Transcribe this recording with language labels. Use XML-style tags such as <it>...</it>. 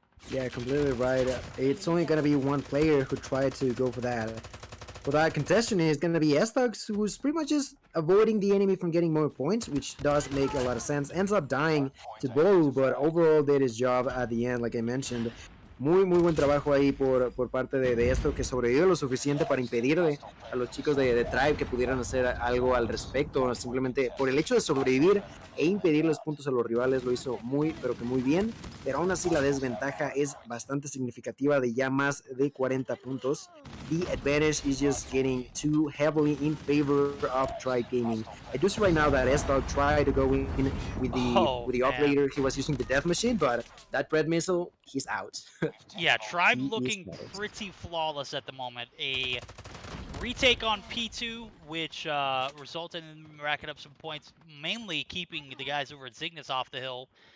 <en>Yeah, completely right. It's only gonna be one player who tried to go for that. For that contestant is going to be Estux, who's pretty much just avoiding the enemy from getting more points, which does make a lot of sense. Ends up dying to Bolu, but overall did his job at the end, like I mentioned.</en> <es>Muy buen trabajo ahí por parte de esto, que sobrevivió lo suficiente para impedirle a los chicos de Tribe que pudieran hacer algo al respecto. Simplemente por el hecho de sobrevivir e impedir los puntos a los rivales lo hizo pero que muy bien. Pero aún así la desventaja es bastante significativa de ya más de 40 puntos.</es> <en>The advantage is just getting too heavily in favor of Tribe Gaming. I do see right now that Estog tried to go in with the operator. He was using the death machine, but that bread missile, he's out. Yeah, Tribe looking pretty flawless at the moment. A retake on P2, which resulted in them racking up some points, mainly keeping the guys over at Zygnus off the hill.</en>